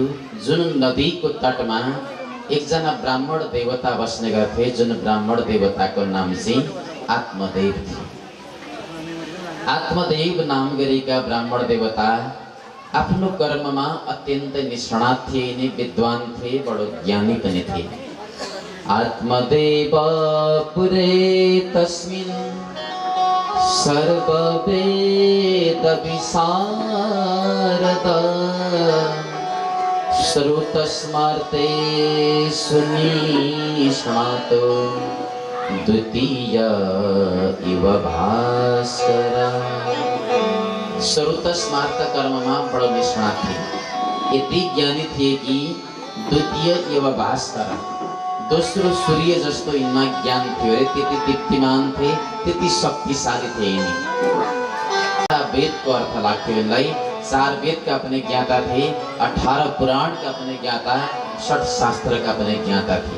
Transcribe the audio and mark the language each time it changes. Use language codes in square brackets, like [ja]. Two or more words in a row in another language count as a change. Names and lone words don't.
[ne] जुन नदीको तटमा एकजना ब्राह्मण देवता बस्ने गर्थे, जुन ब्राह्मण देवताको नाम चाहिँ आत्मदेव थियो। आत्मदेव नाम गरेका ब्राह्मण देवता आफ्नो कर्ममा अत्यन्तै निष्णात थिए, नि विद्वान थिए, बडो ज्ञानी पनि थिए। [sa] आत्मदेव पुरे तस्मिन् सर्ववेद विशारद श्रुतस्मर्ते सुनिष्णातो द्वितीय इव भास्कर। [ne] श्रुतस्मार्त कर्ममा बडो निष्णात थिए, यति ज्ञानी थिए कि [sa] द्वितीय इव भास्कर, [ne] दोस्रो सूर्य जस्तो यिनमा ज्ञान थियो रे, त्यति दीप्तिमान थिए, त्यति शक्तिशाली थिए यिनी। वेदको अर्थ लाग्थ्यो यिनलाई, 4 वेदका पनि ज्ञाता थिए, 18 पुराणका पनि ज्ञाता, 60 शास्त्रका पनि ज्ञाता थिए।